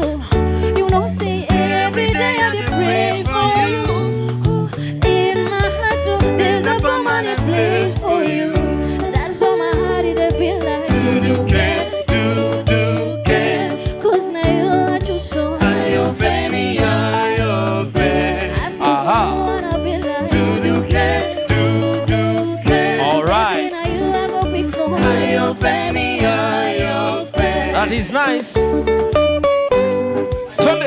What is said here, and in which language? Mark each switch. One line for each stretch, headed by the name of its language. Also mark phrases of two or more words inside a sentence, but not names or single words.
English: You know, say every day I pray for you. In my heart, there's a permanent place for you. That's why my heart is a bit like Do care, do care. Cause now you are just so high.
Yoruba: Ayo femi, ayo fe.
English: I see you and I'll be like Do care, do care. All right. now you are go big for
Yoruba: Ayo femi, ayo fe.
English: That is nice. Twende.